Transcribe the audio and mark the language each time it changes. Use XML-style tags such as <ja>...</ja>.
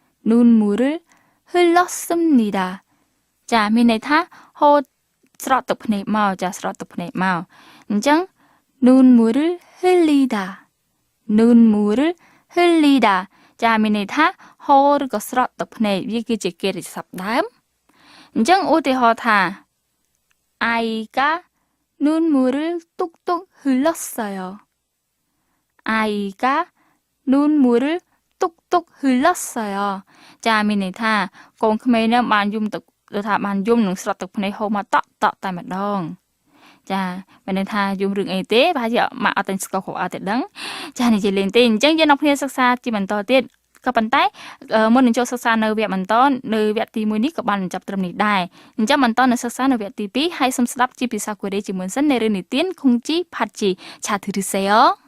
<ko>눈물을 흘렀습니다.</ko> <km>ចាមានន័យថាហូរស្រក់ទឹកភ្នែកមកចាស្រក់ទឹកភ្នែកមកអញ្ចឹង</km> <ko>눈물을 흘리다. 눈물을 흘리다.</ko> <km>ចាមានន័យថាហូរឬក៏ស្រក់ទឹកភ្នែកវាគឺជាកិរិយាសព្ទដើមអញ្ចឹងឧទាហរណ៍ថា</km> <ko>아이가 눈물을 뚝뚝 흘렀어요. 아이가 눈물을 뚝뚝 흘렀어요.</ko> <km>ចាមានន័យថាកូនក្មេងនឹងបានយំទឹកឬថាបានយំនឹងស្រក់ទឹកភ្នែកហូរមកតតែម្ដងចាមានន័យថាយំរឿងអីទេប្រហែលជាមកអត់តែស្គាល់គ្រូអត់ទេដឹងចានិយាយលេងទេអញ្ចឹងយើងនាំគ្នាសិក្សាជាបន្តទៀតក៏ប៉ុន្តែមុននឹងចូលសិក្សានៅវគ្គបន្តនៅវគ្គទី1នេះក៏បានបញ្ចប់ត្រឹមនេះដែរអញ្ចឹងបន្តនៅសិក្សានៅវគ្គទី2ហើយសូមស្ដាប់ជាភាសាកូរ៉េជាមុនសិននៅរឿងនិទានខុងជីផាត់ជីឆាធឺរសេយោ</km>